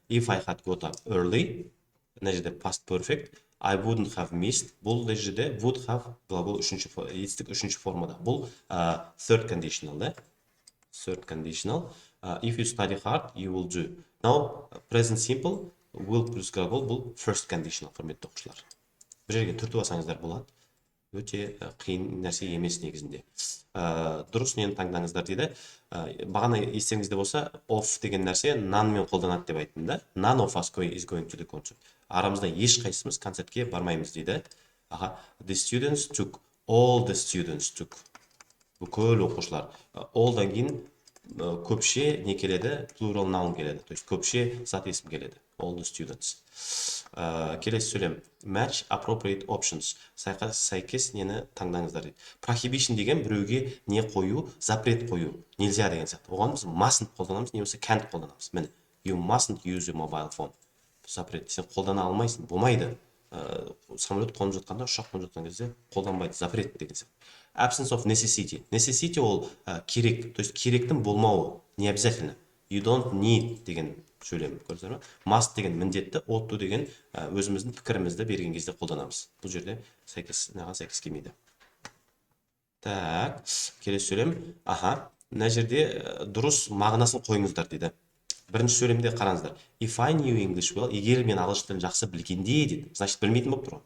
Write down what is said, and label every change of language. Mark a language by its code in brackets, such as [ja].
[en] If I had got up early, [kk] мына жерде [en] past perfect. I wouldn't have missed. [kk] Бұл жерде would have глагол етістік үшінші формада. Бұл third conditional да. [en] Third conditional. If you study hard, you will do. Now, present simple, will плюс глагол бұл first conditional, [kk] құрметті оқушылар. Бір жерге түртіп алсаңыздар болады. Өте қиын нәрсе емес негізінде. Дұрыс нені таңдаңыздар дейді. Бағана естеріңізде болса, of деген нәрсе none-мен қолданады деп айттым да. [en] None of us is going to the concert. [kk] Арамызда ешқайсымыз концертке бармаймыз дейді. [en] The students took, all the students took. [kk] Бүкіл оқушылар. Allдан кейін көпше не келеді? [en] Plural noun келеді. [kk] То есть көпше зат есім келеді. [en] All the students. [kk] Келесі сөйлем. [en] Match appropriate options. [kk] Сәйкес нені таңдаңыздар дейді. Prohibition деген біреуге не қою, запрет қою. [ru] Нельзя [kk] деген сияқты. Оған біз mustn't қолданамыз, немесе can't қолданамыз. [en] Міне, you mustn't use your mobile phone. [kk] Запрет. Сен қолдана алмайсың. Болмайды. Самолет қонып жатқанда, ұшақ қонып жатқан кезде қолданбайды. Запрет деген сияқты. [en] Absence of necessity. [kk] Necessity ол керек. [ru] То есть [kk] керектің болмауы. [ru] Не обязательно. [en] You don't need [kk] деген сөйлем. Көрдіңіздер ме? Must деген міндетті, ought to деген өзіміздің пікірімізді берген кезде қолданамыз. Бұл жерде сәйкес келмейді. [ru] Так, [kk] келесі сөйлем. Мына жерде дұрыс мағынасын қойыңыздар дейді. Бірінші сөйлемде қараңыздар. [en] If I knew English well, [kk] егер мен ағылшын тілін жақсы білгенде дейді. [ru] Значит, [kk] білмейтін болып тұр ғой.